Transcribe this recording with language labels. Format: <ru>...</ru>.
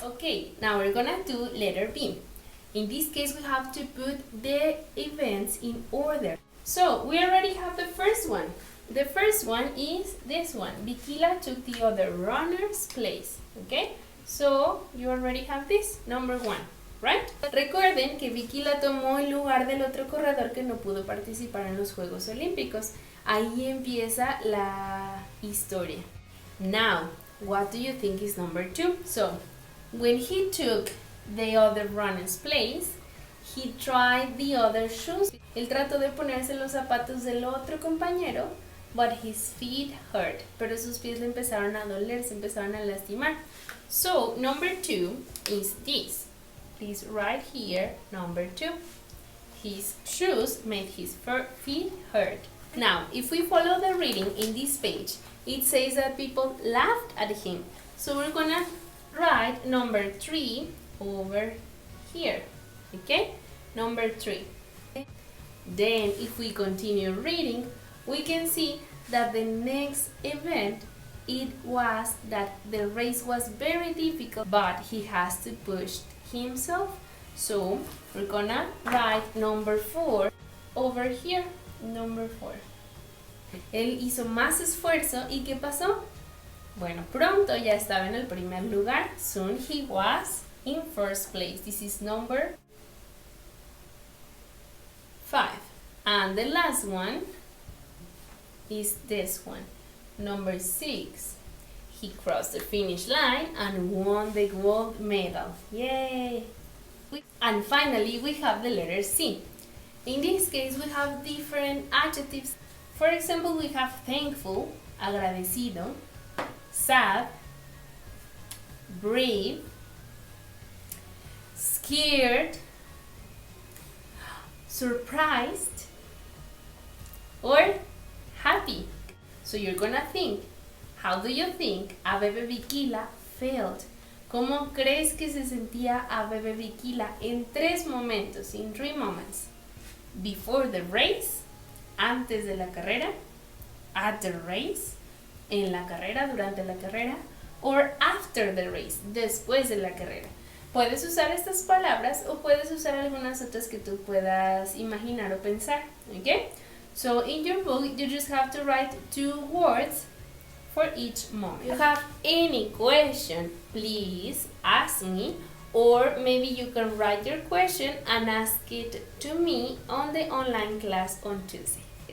<en>Okay, now we're gonna do letter B. In this case, we have to put the events in order. So we already have the first one. The first one is this one. Bikila took the other runner's place. Okay, so you already have this, number 1. Right?</en> <es>Recuerden que Bikila tomó el lugar del otro corredor que no pudo participar en los Juegos Olímpicos. Ahí empieza la historia.</es> <en>Now, what do you think is number 2? So, when he took the other runner's place, he tried the other shoes.</en> <es>Él trató de ponerse los zapatos del otro compañero,</es> <en>but his feet hurt.</en> <es>Pero sus pies le empezaron a doler, se empezaron a lastimar.</es> <en>So, number 2 is this. Please write here, number 2. His shoes made his feet hurt. Now, if we follow the reading in this page, it says that people laughed at him. So we're gonna write number 3 over here. Okay? Number 3. Then if we continue reading, we can see that the next event, it was that the race was very difficult, but he has to push himself. So we're gonna write number 4 over here, number 4.</en> <es>Él hizo más esfuerzo y ¿qué pasó? Bueno, pronto ya estaba en el primer lugar.</es> <en>Soon he was in first place. This is number 5. And the last one is this one, number 6. He crossed the finish line and won the gold medal. Yay! And finally, we have the letter C. In this case, we have different adjectives. For example, we have thankful, agradecido, sad, brave, scared, surprised, or happy. So you're gonna think, how do you think Abebe Bikila felt?</en> <es>¿Cómo crees que se sentía Abebe Bikila en 3 momentos,</es> <en>in 3 moments? Before the race,</en> <es>antes de la carrera,</es> <en>at the race,</en> <es>en la carrera, durante la carrera,</es> <en>or after the race,</en> <es>después de la carrera. Puedes usar estas palabras o puedes usar algunas otras que tú puedas imaginar o pensar, ¿ok?</es> <en>So in your book, you just have to write 2 words for each moment. If you have any question, please ask me, or maybe you can write your question and ask it to me on the online class on Tuesday.</en>